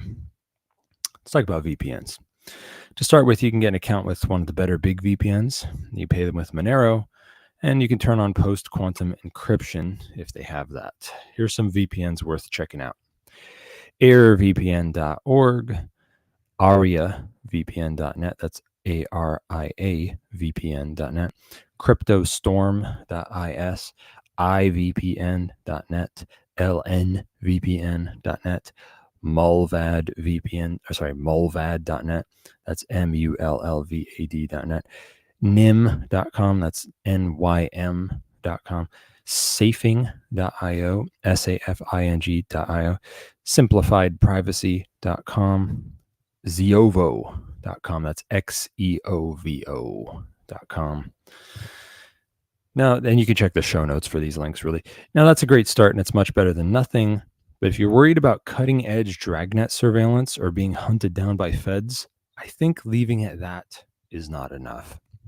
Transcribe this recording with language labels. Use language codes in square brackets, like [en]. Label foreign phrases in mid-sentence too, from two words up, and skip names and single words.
[en] Let's talk about VPNs. To start with, you can get an account with one of the better big VPNs. You pay them with Monero, and you can turn on post-quantum encryption if they have that. Here's some VPNs worth checking out. airvpn.org, ariavpn.net, that's ARIA-VPN.net, cryptostorm.is, ivpn.net, lnvpn.net, mulvad.net, that's mullvad.net, nim.com, that's nym.com, safing.io, safing.io, simplifiedprivacy.com, Zeovo.com, that's xeovo.com. Now, then you can check the show notes for these links, really. Now, that's a great start, and it's much better than nothing. But if you're worried about cutting-edge dragnet surveillance or being hunted down by feds, I think leaving it at that is not enough.